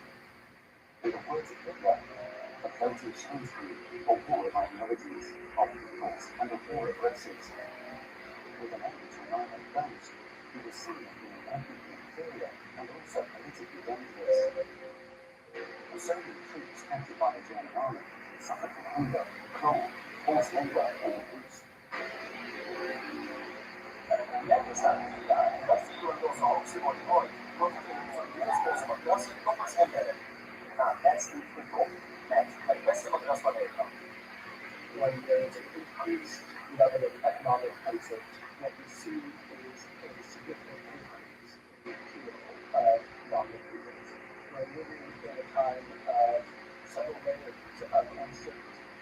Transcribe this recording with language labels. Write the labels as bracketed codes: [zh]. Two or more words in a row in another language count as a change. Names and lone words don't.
[en] In the words of Hitler, the floating chance group, or war of ideologies, of peoples, and a war of races. With an aim to annihilate those who were seen as being ethnically inferior and also politically dangerous. The Soviet troops captured by the German army suffered from hunger, cold, forced labor, and abuse. [de] Herzlich willkommen. [nl] Het beste adres van Nederland. [en] When there is an increased level of economic conflict, what we see is a significant increase in the appeal of non-immigrants. We're living in a time of several layers of uncertainty.